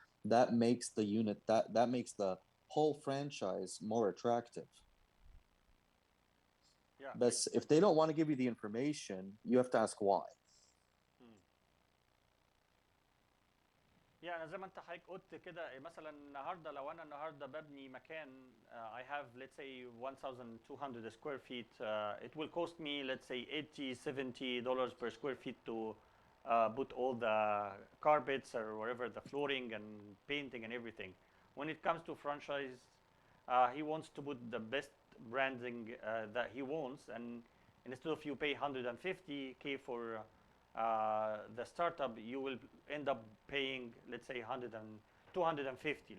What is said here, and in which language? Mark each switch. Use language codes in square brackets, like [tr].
[en] That makes the unit, that makes the whole franchise more attractive. Yeah. But if they don't want to give you the information, you have to ask why. [ar] يعني زي ما انت حضرتك قلت كده, مثلا النهارده لو انا النهارده ببني مكان, [en] I have, let's say, 1,200 square feet. It will cost me, let's say, $80-$70 per square feet to put all the carpets or whatever, the flooring and painting and everything. When it comes to franchise, he wants to put the best branding that he wants, and instead of you pay $150K for the startup, you will end up paying, let's say, $250.